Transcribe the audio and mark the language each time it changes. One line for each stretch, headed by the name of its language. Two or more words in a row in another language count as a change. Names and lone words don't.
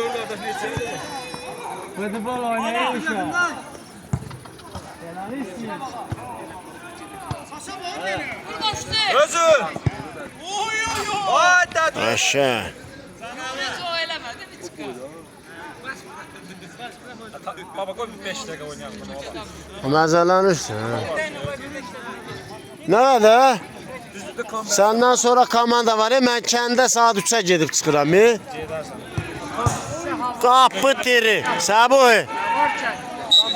Turkish: Futbol oynayış ya. Penal istiyor.
Azerbaijani: Özü. Hadi. Aşağı. Baba koy 5 dəqiqə oynayalım. Məzələnirsən. Nə də? Səndən sonra komanda var. Mən kəndə saat 3-ə gedib çıxıram. Qapı tiri. Səbuhi.